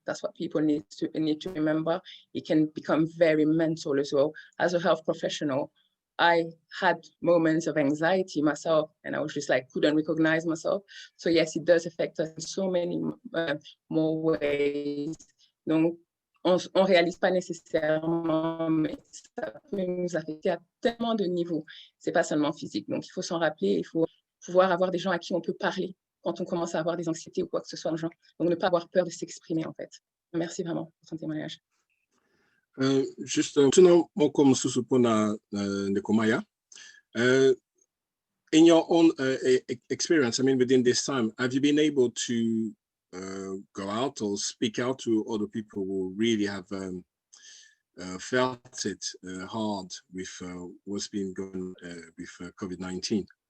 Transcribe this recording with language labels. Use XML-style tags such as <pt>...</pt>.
<en>That's what people need to remember. It can become very mental as well. As a health professional, I had moments of anxiety myself, and I was just like, couldn't recognize myself. So yes, it does affect us in so many more ways.</en> <fr>Donc, on réalise pas nécessairement, mais ça peut nous affecter à tellement de niveaux. C'est pas seulement physique. Donc, il faut s'en rappeler. Il faut pouvoir avoir des gens à qui on peut parler quand on commence à avoir des anxiétés ou quoi que ce soit. Donc, ne pas avoir peur de s'exprimer, en fait. Merci vraiment pour ton témoignage. Juste comme</fr> <en>susupona Nekomaya, in your own experience, I mean, within this time, have you been able to go out or speak out to other people who really have felt it hard with what's been going with COVID-19?</en>